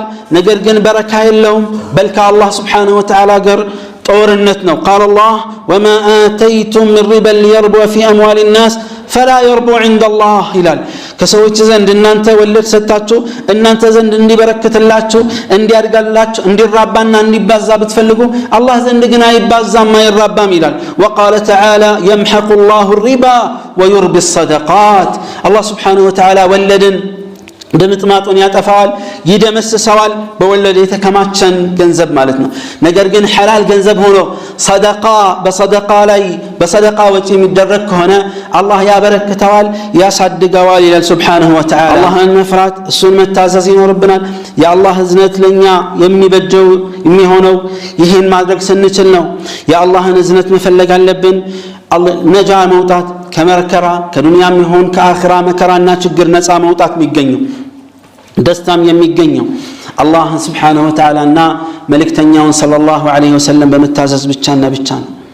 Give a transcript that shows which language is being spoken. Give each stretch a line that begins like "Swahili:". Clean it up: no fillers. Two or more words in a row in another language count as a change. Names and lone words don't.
Amharic: ነገር ግን በረካ የለውም በልካ አላህ
Arabic: سبحانه وتعالى
Amharic: ጋር ጦርነት ነው
Arabic: قال الله وما آتيتم من ربا ليربو في أموال الناس فلا يربو عند الله
Amharic: ይላል ከሰዎች ዘንድ እናንተ ወለድ ሰጣችሁ እናንተ ዘንድ እንዲበረክትላችሁ እንዲያድጋላችሁ እንዲራባና እንዲባዛ ብትፈልጉ አላህ ዘንድ ግን አይባዛም አይራባም ይላል
Arabic: وقال تعالى يمحق الله الربا ويربي الصدقات الله سبحانه
Amharic: وتعالى ወለድን ድምጥማጡን ያጠፋዋል ይደመስሰዋል በወለድ የተከማቸን ገንዘብ ማለት ነው ነገር ግን ሐላል ገንዘብ ሆኖ በሰደቃ ላይ በሰደቃ ወጪ የሚደረግ ከሆነ አላህ ያበረክተዋል ያሳድገዋል ይላል
Arabic: سبحانه وتعالى
Amharic: አላህን መፍራት እሱን መታዘዝ ይኖርብናል የአላህ እዝነት ለኛ የሚበጀው የሚሆነው ይሄን ማድረግ ስንችል ነው የአላህን እዝነት መፈለግ አለብን ነጃ መውጣት ከመከራ ከዱንያም ይሁን ከአኺራ መከራና ችግር ነፃ መውጣት የሚገኘው ደስታም የሚገኘው አላህ
Arabic: سبحانه وتعالى
Amharic: እና መልእክተኛውን
Arabic: صلى الله عليه وسلم
Amharic: በመታዘዝ ብቻና ብቻ ነው